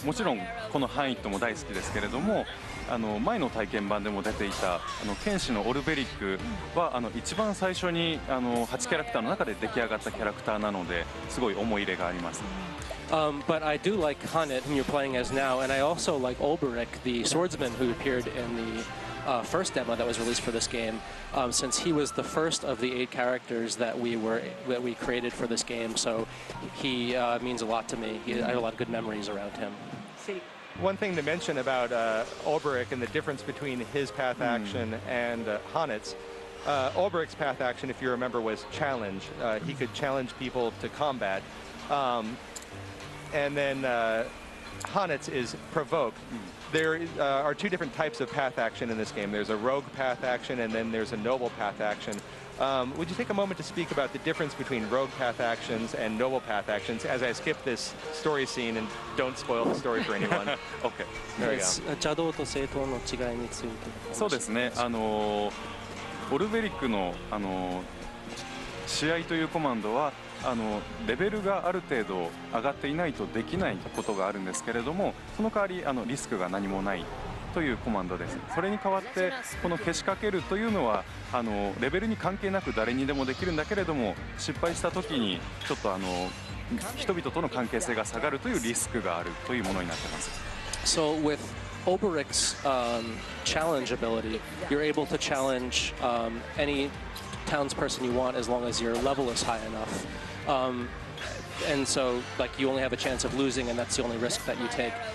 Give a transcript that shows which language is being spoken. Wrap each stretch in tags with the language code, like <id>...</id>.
<ja>もちろんこのハイントも大好きですけれども、前の体験版でも出ていた剣士のオルベリックは一番最初に8キャラクターの中で出来上がったキャラクターなのですごい思い入れがあります。</ja> <en>But I do like Hanet, whom you're playing as now, and I also like Olberic, the swordsman who appeared in the first demo that was released for this game, since he was the first of the 8 characters that we created for this game. So he means a lot to me. I have a lot of good memories around him. One thing to mention about Olberic and the difference between his path action and Hanet's. Olberic's path action, if you remember, was challenge. He could challenge people to combat. And then Hanet's is provoke. There are 2 different types of path action in this game. There's a rogue path action and then there's a noble path action. Would you take a moment to speak about the difference between rogue path actions and noble path actions as I skip this story scene and don't spoil the story for anyone? Okay. There we go.</en> <ja>邪道と正当の違いについて。そうですね。オルベリックの試合というコマンドはレベルがある程度上がっていないとできないことがあるんですけれども、その代わりリスクが何もないというコマンドです。それに代わってこのけしかけるというのはレベルに関係なく誰にでもできるんだけれども、失敗した時にちょっと人々との関係性が下がるというリスクがあるというものになっています。</ja> <en>So with Olberic's challenge ability, you're able to challenge any townsperson you want as long as your level is high enough. And so, like, you only have a chance of losing, and that's the only risk that you take.</en>